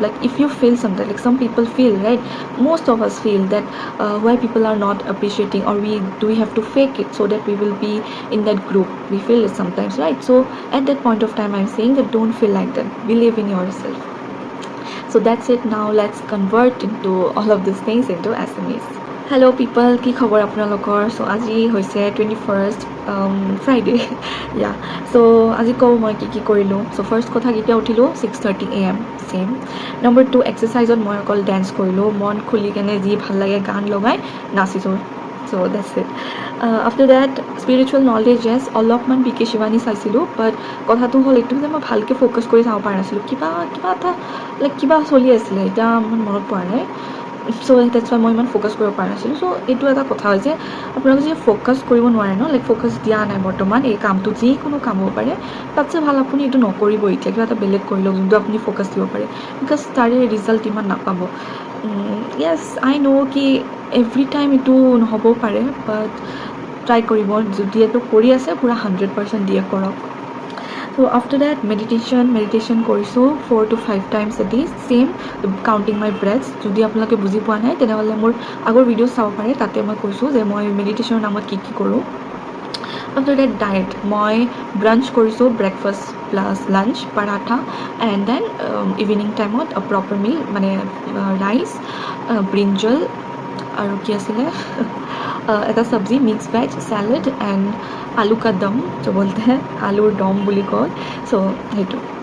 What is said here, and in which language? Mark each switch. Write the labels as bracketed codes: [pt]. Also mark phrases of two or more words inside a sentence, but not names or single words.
[en] Like if you feel something, like some people feel, right, most of us feel that why people are not appreciating, or we have to fake it so that we will be in that group, we feel it sometimes, right? So at that point of time, I'm saying that don't feel like that, believe in yourself. So that's it. Now let's convert into all of these things into Assamese. Hello people, [as] কি খবৰ আপোনালোকৰ? So আজি হৈছে [en] 21st Friday. [as] Yeah, so আজি কওঁ মই কি কৰিলোঁ. So first কথা, কেতিয়া উঠিলোঁ, 6:30 AM, same. [en] Number 2, [as] এক্সাৰচাইজত মই অকল ডেন্স কৰিলোঁ, মন খুলি কেনে যি ভাল লাগে গান লগাই নাচিছোঁ. [en] So that's it. After that, spiritual knowledge, yes, [as] অলপমান বিকে শিৱানী চাইছিলোঁ, but কথাটো হ'ল এইটো যে মই ভালকৈ ফ'কাছ কৰি চাব পৰা নাছিলোঁ, কিবা এটা লাইক কিবা চলি আছিলে, এতিয়া মোৰ মনত পৰা নাই. [en] so that's why [as] মই ইমান ফ'কাছ কৰিব পৰা নাছিলোঁ চ' এইটো এটা কথা হয় যে আপোনালোকে যদি ফ'কাছ কৰিব নোৱাৰে [en] no like [as] ফ'কাছ দিয়া নাই বৰ্তমান এই কামটো যিকোনো কাম হ'ব পাৰে তাতছে ভাল আপুনি এইটো নকৰিব এতিয়া কিবা এটা বেলেগ কৰি লওক যোনটো আপুনি ফ'কাছ দিব পাৰে বিকজ তাৰে ৰিজাল্ট ইমান নাপাব [en] yes I know' [as] কি [en] every time [as] এইটো নহ'বও পাৰে [en] but try [as] কৰিব যদি এইটো কৰি আছে পূৰা 100% দিয়ে কৰক [en] so after that [as] মেডিটেশ্যন কৰিছোঁ [en] 4 to 5 times a day same counting my breaths [as] যদি আপোনালোকে বুজি পোৱা নাই তেনেহ'লে মোৰ আগৰ ভিডিঅ' চাব পাৰে তাতে মই কৈছোঁ যে মই মেডিটেশ্যনৰ নামত কি কি কৰোঁ [en] after that diet [as] মই ব্ৰাঞ্চ কৰিছোঁ [en] breakfast plus lunch [as] পাৰাঠা [en] and then evening time proper meal [as] মানে [en] rice brinjal [as] আৰু কি আছিলে এটা চব্জি [en] mix veg salad and [hi] आलू का दम [as] চ' বলতে আলুৰ দম বুলি কয় চ' সেইটো